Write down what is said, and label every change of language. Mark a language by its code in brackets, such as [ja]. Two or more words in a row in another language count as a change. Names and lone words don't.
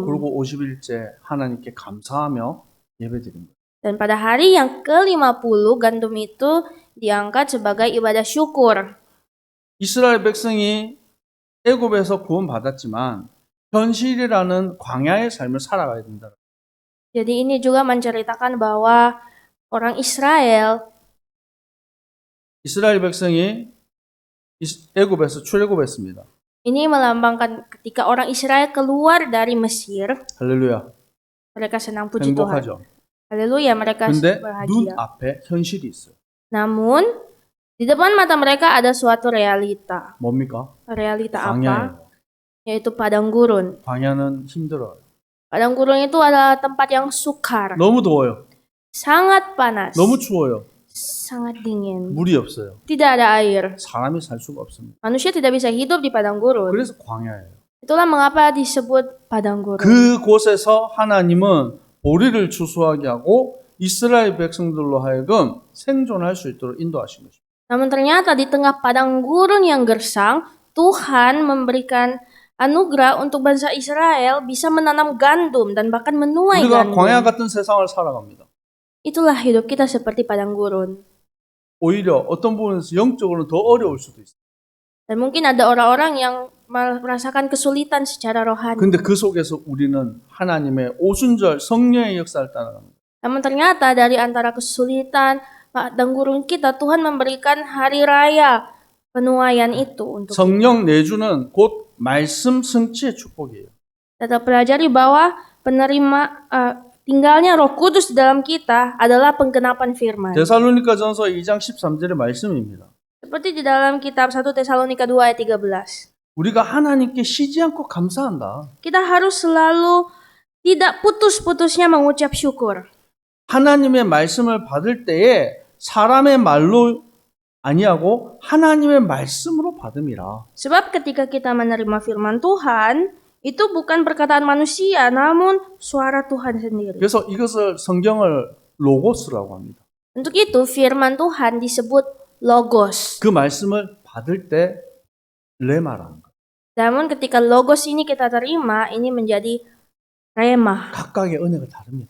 [ko] 그리고 50일째 하나님께 감사하며 예배드립니다. [id] Dan pada hari yang ke-50 gandum itu diangkat sebagai ibadah syukur. [ko] 이스라엘 백성이 애굽에서 구원받았지만 현실이라는 광야의 삶을 살아가야 된다. [id] Jadi ini juga menceritakan bahwa orang Israel [ko] 백성이 애굽에서 출애굽했습니다. [id] ini melambangkan ketika orang Israel keluar dari Mesir, [ko] 할렐루야. [id] mereka senang puji Tuhan. [ko] 행복하죠. [id] Haleluya, mereka [ko] 근데 눈 [id] bahagia. [ko] 앞에 현실이 있어요. [id] Namun di depan mata mereka ada suatu realita. [ko] 뭡니까? [id] Realita apa? [ko] 광야예요. [id] Yaitu padang gurun. [ko] 광야는 힘들어요. [id] Padang gurun itu adalah tempat yang sukar, [ko] 너무 더워요. [id] sangat panas, [ko] 너무 추워요. [id] sangat dingin. [ko] 물이 없어요. [id] Tidak ada air. [ko] 사람이 살 수가 없습니다. [id] Manusia tidak bisa hidup di padang gurun. [ko] 그래서 광야예요. [id] Itulah mengapa disebut padang gurun. [ko] 그곳에서 하나님은 보리를 추수하게 하고 이스라엘 백성들로 하여금 생존할 수 있도록 인도하신 것입니다. [id] Namun ternyata di tengah padang gurun yang gersang, Tuhan memberikan anugerah untuk bangsa Israel bisa menanam gandum dan bahkan menuai [ko] 우리가 [id] gandum. [ko] 광야 같은 세상을 살아갑니다. [id] Itulah hidup kita seperti padang gurun. [ko] 오히려 어떤 부분에서 영적으로는 더 어려울 수도 있어요. [id] Dan mungkin ada orang-orang yang merasakan kesulitan secara rohani. [ko] 근데 그 속에서 우리는 하나님의 오순절 성령의 역사를 따라갑니다. [id] Namun ternyata dari antara kesulitan padang gurun kita, Tuhan memberikan hari raya penuaian itu untuk kita. [ko] 성령 내주는 곧 말씀 성취의 축복이에요. [id] Kita pelajari bahwa tinggalnya Roh Kudus di dalam kita adalah penggenapan firman. [ko] 데살로니가전서 2장 13절의 말씀입니다. [id] Seperti di dalam kitab 1 Tesalonika 2 ayat 13. [ko] 우리가 하나님께 쉬지 않고 감사한다. [id] Kita harus selalu tidak putus-putusnya mengucap syukur. [ko] 하나님의 말씀을 받을 때에 사람의 말로 아니하고 하나님의 말씀으로 받음이라. [id] Sebab ketika kita menerima firman Tuhan, itu bukan perkataan manusia, namun suara Tuhan sendiri. [ko] 그래서 이것을 성경을 로고스라고 합니다. [id] Untuk itu firman Tuhan disebut logos. [ko] 그 말씀을 받을 때 레마라는 거. [id] Namun ketika logos ini kita terima, ini menjadi rema. [ko] 각각의 은혜가 다릅니다.